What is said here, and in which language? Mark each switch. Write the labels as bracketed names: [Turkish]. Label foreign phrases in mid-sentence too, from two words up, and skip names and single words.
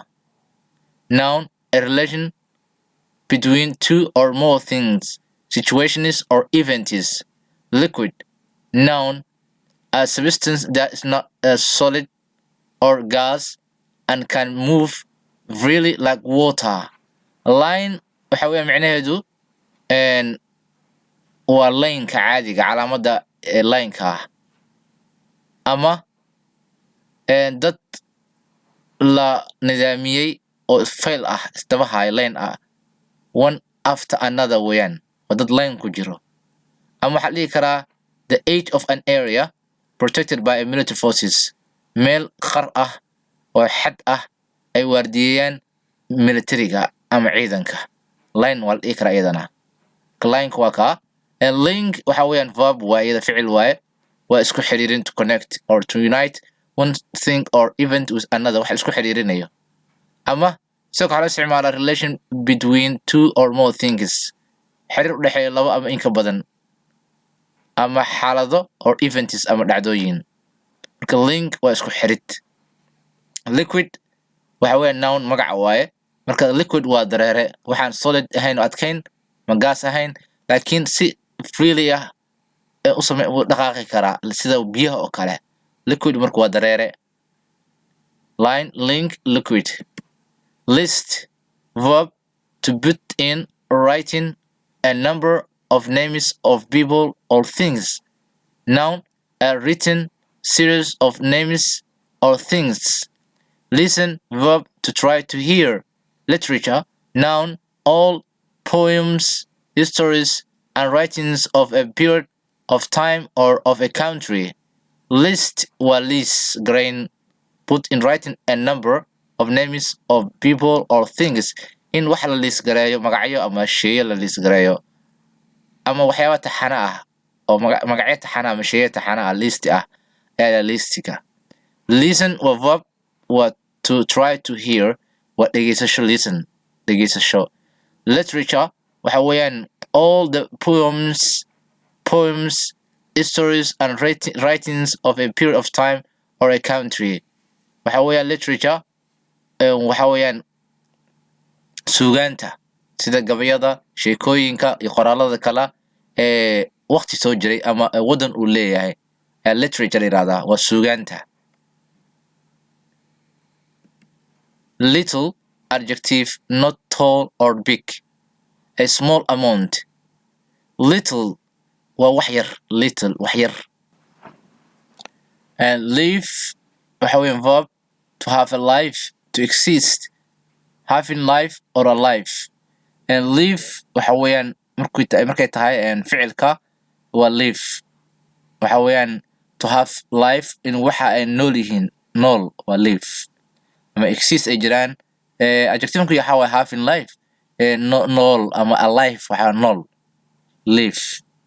[English] Noun a relation between two or more things, situations or events. Liquid noun a substance that is not a solid or gas and can move freely like water. [Somali] Line waxa weeye macnaheedu waa line-ka caadiga calaamada line-ka ah ama dad la nidaamiyey oo fail ah isdaba haya line ah [English] one after another [Somali] weeyaan waa dad line ku jiro. Ama waxaa dhihi karaa [English] the edge of an area protected by a military forces, [Somali] meel qar ah oo xad ah ay waardiyeeyaan militariga ama ciidanka. Line waa la dhihi karaa iyadana. Line-ka waa kaa. Link waxa weeyaan verb waa iyada ficil waaye waa isku xiriirin [English] to connect or to unite one thing or event with another [Somali] wax isku xiriirinayo. Ama sidoo kale waxaa la isticmaalaa [English] relation between two or more things, [Somali] xiriir u dhexeeya laba ama in ka badan, ama xaalado [English] or events [Somali] ama dhacdooyin. Marka link waa isku xirid. Liquid waxa weeye noun magac waaye. Marka liquid waa dareere waxaan solid ahayn oo adkayn ma gas ahayn laakiin si freely ah u dhaqaaqi karaa sida biyaha oo kale. Liquid marka waa dareere. [English] Line link liquid. List verb to put in writing a number of names of people or things. Noun a written series of names or things. Listen verb to try to hear. Literature noun all poems, histories and writings of a period of time or of a country. [Somali] List waa list [English] grain put in writing a number of names of people or things [Somali] in wax la list gareeyo magacyo ama sheeyo la list gareeyo ama waxyaabo taxana ah oo magacyo taxana ama sheeyo taxana ah list ah ee listiga. Listen waa verb waa [English] to try to hear [Somali] waa dhegeysasho. Listen dhegeysasho. [English] Literature [Somali] waxa weeyaan [English] all the poems, histories and writings of a period of time or a country. [Somali] Waxa weeyaan literature waxa weeyaan suugaanta sida gabayada, sheekooyinka iyo qoraalada kale ee waqti soo jiray ama wadan uu leeyahay. Literature yiraahdaa waa suugaanta. [English] Little adjective not tall or big. A small amount. [Somali] Little waa wax yar. Little wax yar. [English] And live [Somali] waxa weeyaan [English] verb to have a life, to exist, having life or a life. And live [Somali] waxa weeyaan markay tahay ficilka waa live. Waxa weeyaan [English] to have life in [Somali] waxa ay nool yihiin. Nool waa live. Ama exist ay jiraan. Adjectiveku waxa waa [English] having life. [Somali] Nool ama alive waxa nool. [English] Live.